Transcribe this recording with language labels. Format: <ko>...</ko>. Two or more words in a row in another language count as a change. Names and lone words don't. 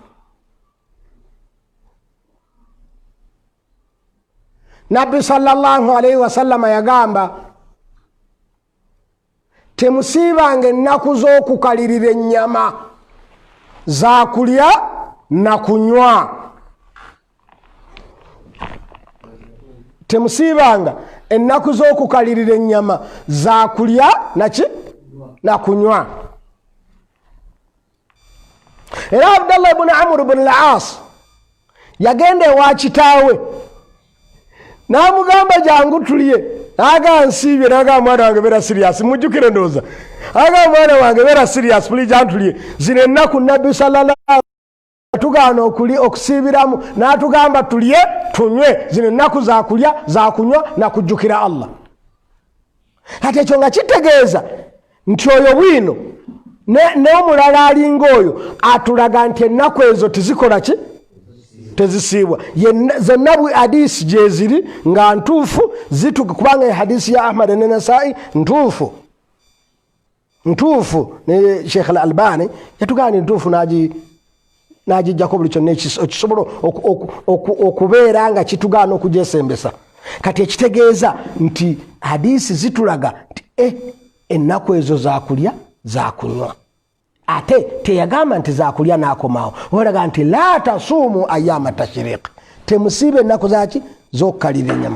<lg>Nabbi</lg> <ar>صلى الله عليه وسلم</ar> <lg>yagamba temusiibanga ennaku z'okukalirira ennyama za kulya na kunywa. Temusiibanga ennaku z'okukalirira ennyama za kulya naki na kunywa. Era Abdallah ibn Amr ibn al-As yagenda ewa kitaawe n'amugamba jangu tulye, aga nsiibye n'agamba mwana wange beera serious, mujjukire ndowooza, agamba mwana wange beera serious puli jantulye, zino ennaku Nabbi</lg> <ar>صلى الله عليه</ar> <lg>tugaana okusiibiramu n'atugamba tulye tunywe, zino ennaku za kulya za kunywa na kujjukira Allah. Kati ekyo nga kitegeeza nti oyo bwino n'omulala alinga oyo atulaga nti ennaku ezo tizikola ki? Tezisiibwa. Zonna bwe hadisi gye ziri nga ntuufu zituka, kubanga hadisi ya Ahmad ne Nasai ntuufu ne Sheikh al-Albani yatugana ntuufu n'agijjako buli kyonna ekisobola okubeera nga kitugaana okugyesembesa. Kati ekitegeeza nti hadisi zitulaga nti ennaku ezo za kulya za kunywa. Ate teyagamba nti za kulya n'akomawo, walaga nti</lg> <ar>لا تصوموا أيام التشريق,</ar> <lg>temusiibe ennaku zaki z'okukalira ennyama.</lg>